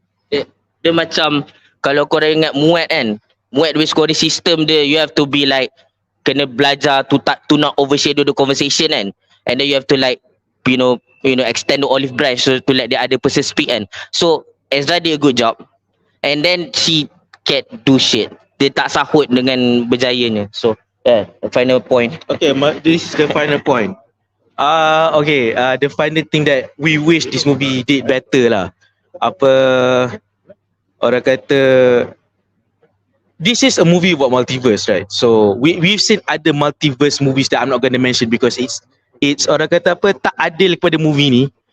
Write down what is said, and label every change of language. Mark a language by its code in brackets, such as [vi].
[ms] dia macam kalau korang ingat Muat kan, [en] Muat with scoring system dia, you have to be like [ms] kena belajar [en] to not overshadow the conversation kan, and then you have to like extend the olive branch so to let the other person speak kan. So Ezra did a good job, and then she can't do shit. [ms] Dia tak sahut dengan berjayanya. [en] So the final point. okay, this is the final point. The final thing that we wish this movie did better lah. [ms] Apa orang kata, [en] this is a movie about multiverse, right? So we've seen other multiverse movies that I'm not going to mention because it's [ms] orang kata apa, tak adil kepada movie ni.